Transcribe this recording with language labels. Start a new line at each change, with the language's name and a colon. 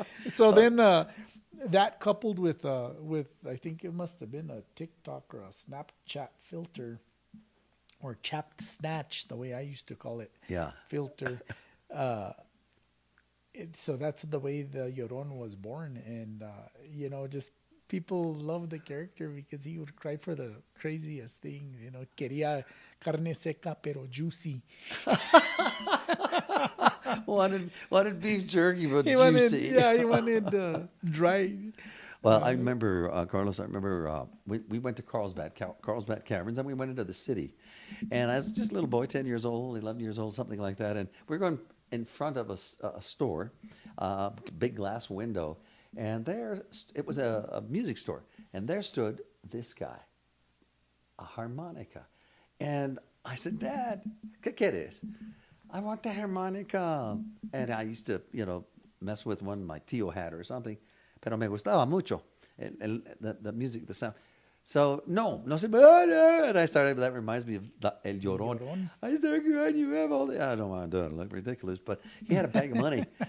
English: So then that coupled with I think it must have been a TikTok or a Snapchat filter or chapped snatch, the way I used to call it. Yeah. Filter. so that's the way the Llorón was born. And, just people love the character because he would cry for the craziest things.
Spanish: Quería carne seca pero juicy.
English: wanted beef jerky, but He juicy. he wanted dry. Well, I remember, Carlos, we went to Carlsbad Caverns, and we went into the city. And I was just a little boy, 10 years old, 11 years old, something like that. And we were going in front of a store, big glass window. And there, it was a music store. And there stood this guy, a harmonica. And I said, Dad,
Spanish: ¿qué quieres?
English: I want the harmonica. And I used to, mess with one my tío had or something.
Spanish: Pero me gustaba mucho
English: the music, the sound. So,
Spanish: no se puede.
English: And I started, that reminds me of El Llorón. I started crying, you have all the, I don't want to do it, look ridiculous, but he had a bag of money.